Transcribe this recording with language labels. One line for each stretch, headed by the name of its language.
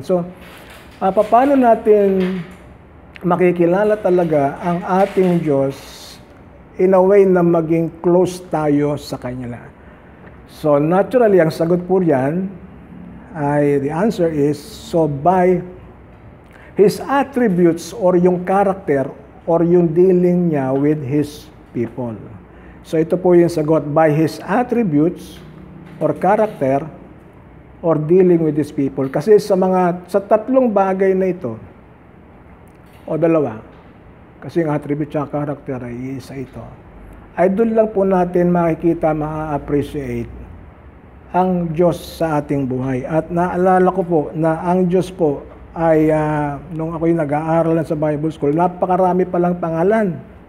Filipino: So, paano natin makikilala talaga ang ating Diyos
English: in a way
Filipino: na maging close tayo sa Kanya?
English: So, naturally,
Filipino: ang sagot po riyan ay,
English: the answer is, so by His attributes or yung character or yung dealing niya with His people. So,
Filipino: ito po yung sagot,
English: by His attributes or character or dealing with His people.
Filipino: Kasi sa tatlong bagay na ito, o dalawa, kasi yung attribute at character ay isa ito, ay doon lang po natin makikita, ma-appreciate ang Diyos sa ating buhay. At naalala ko po na ang Diyos po ay, nung ako'y nag-aaral sa Bible School, napakarami palang pangalan.